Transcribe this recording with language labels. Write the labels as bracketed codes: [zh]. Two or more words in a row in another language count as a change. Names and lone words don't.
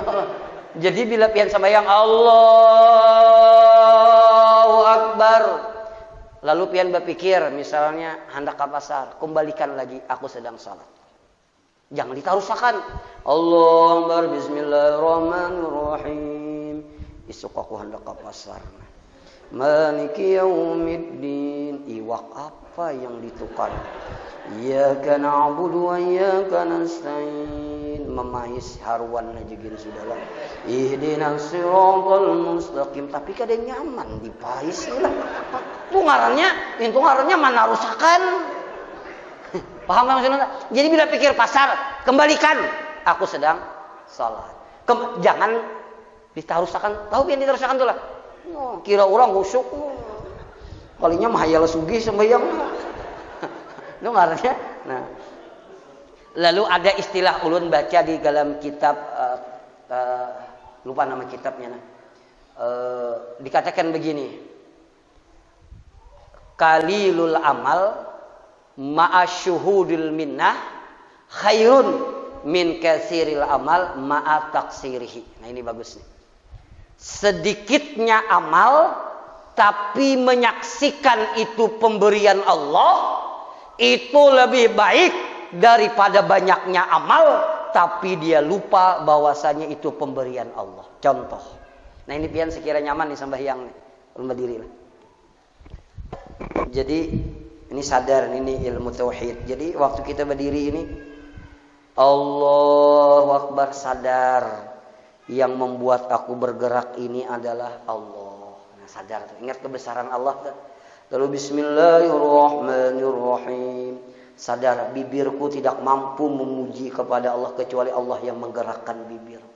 [bjn] Jadi bila pian sembahyang [ar] الله أكبر, [bjn] lalu pian berpikir misalnya hendak ke pasar, kembalikan lagi aku sedang salat. Jangan ditarusakan. [ar] الله أكبر، بسم الله الرحمن الرحيم. [bjn] Isuk aku hendak ke pasar. [ar] مالك يوم الدين. [bjn] Iwak apa yang ditukar? [ar] إياك نعبد وإياك نستعين. [bjn] Memais haruan najigin sudahlah. [ar] اهدنا الصراط المستقيم. [bjn] Tapi kada nyaman dipais lah. Itu ngarannya mana rusakan. Paham enggak maksudnya? Jadi bila pikir pasar, kembalikan aku sedang salat. Jangan ditarusakan. Tahu yang ditarusakan tuh lah. Oh, kira orang khusyuk. Kalinya mahayal sugih sembahyang. Itu ngarannya. Nah. Lalu ada istilah ulun baca di dalam kitab lupa nama kitabnya. Dikatakan begini. [ar] قليل العمل مع شهود المنة خير من كثير العمل مع تقصيره. [bjn] Nah ini bagus nih. Sedikitnya amal tapi menyaksikan itu pemberian Allah, itu lebih baik daripada banyaknya amal tapi dia lupa bahwasanya itu pemberian Allah. Contoh. Nah ini pian sekira nyaman nih sembahyang nih. Berdiri lah. Jadi ini sadar ini ilmu tauhid. Jadi waktu kita berdiri ini [ar] الله أكبر, [bjn] sadar yang membuat aku bergerak ini adalah Allah. Nah, sadar, ingat kebesaran Allah. Lalu bismillahirrahmanirrahim. Sadar bibirku tidak mampu memuji kepada Allah kecuali Allah yang menggerakkan bibirku.